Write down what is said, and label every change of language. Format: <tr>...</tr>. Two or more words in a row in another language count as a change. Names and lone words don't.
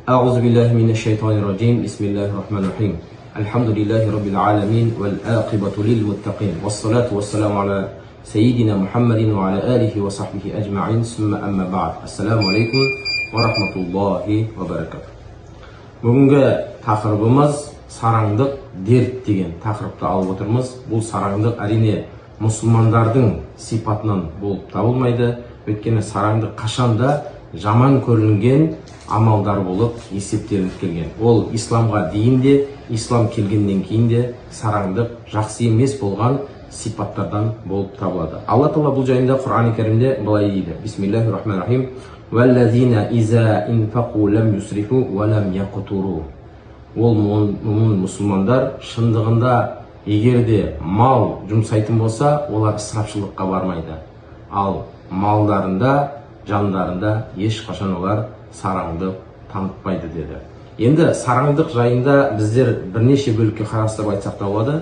<ar>أعوذ بالله من الشيطان الرجيم. بسم الله الرحمن الرحيم. الحمد لله رب العالمين والعاقبة للمتقين والصلاة والسلام على سيدنا محمد وعلى آله وصحبه أجمعين ثم أما بعد. السلام عليكم ورحمة الله وبركاته.</ar> <kk>Бүгінгі тақырыбымыз сараңдық дерт деген тақырыпты алып отырмыз. Бұл сараңдық әрине мұсылмандардың сипатынан болып табылмайды. Өйткені сараңдық қашанда жаман көрінген амалдар болып есептелініп келген. Ол исламға дейін де, ислам келгеннен кейін де сараңдық жақсы емес болған сипаттардан болып табылады. Алла Тағала бұл жайында Құран-ы Кәрімде былай дейді:</kk> <ar>بسم الله الرحمن الرحيم. والذين إذا أنفقوا لم يسرفوا ولم يقتروا.</ar> <kk>Ол мұсылмандар шындығында егер де мал жұмсайтын болса, олар ысырапшылыққа бармайды. Ал малдарында, жандарында ешқашан олар сараңдық танытпайды деді. Енді сараңдық жайында біздер бірнеше бөлікке қарастырып айтсақ та болады.</kk>